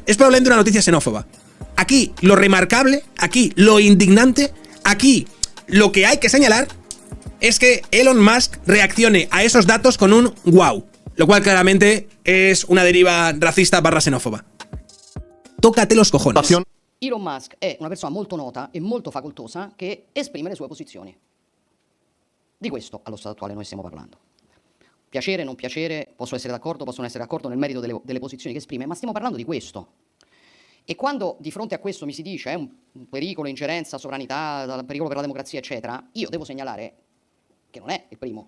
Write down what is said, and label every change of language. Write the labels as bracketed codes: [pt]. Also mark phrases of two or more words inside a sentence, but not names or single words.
[es] Es probablemente una noticia xenófoba. Aquí lo remarcable, aquí lo indignante, aquí lo que hay que señalar es que Elon Musk reaccione a esos datos con un wow, lo cual claramente es una deriva racista / xenófoba. Tócate los cojones. [it] Elon Musk è una persona molto nota e molto facoltosa che esprime le sue posizioni. Di questo allo stato attuale noi stiamo parlando. Piacere, non piacere, posso essere d'accordo, posso non essere d'accordo nel merito delle posizioni che esprime, ma stiamo parlando di questo. E quando di fronte a questo mi si dice un pericolo, ingerenza, sovranità, pericolo per la democrazia, eccetera, io devo segnalare che non è il primo.